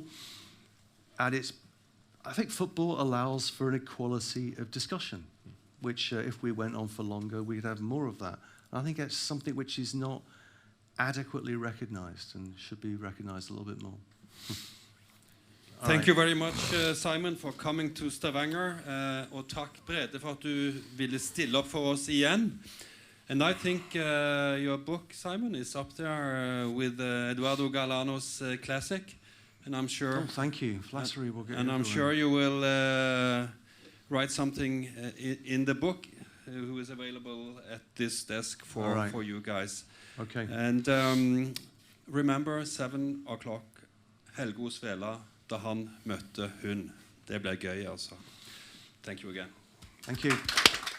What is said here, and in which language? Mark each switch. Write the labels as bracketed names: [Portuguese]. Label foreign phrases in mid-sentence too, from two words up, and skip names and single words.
[English] I think football allows for an equality of discussion, which if we went on for longer, we'd have more of that. I think it's something which is not adequately recognised and should be recognised a little bit more. Thank you very much, Simon, for coming to Stavanger. [Norwegian] Og takk, Brede, for at du ville stille opp for oss igjen. [English] And I think your book, Simon, is up there with Eduardo Galeano's classic. And I'm sure... Oh, thank you. Flattery will get and I'm sure you will write something in the book who is available at this desk for you guys. Okay. And remember 7 o'clock, [Norwegian] Helge Svela, da han møtte hun. Det ble gøy, altså. [English] Thank you again. Thank you.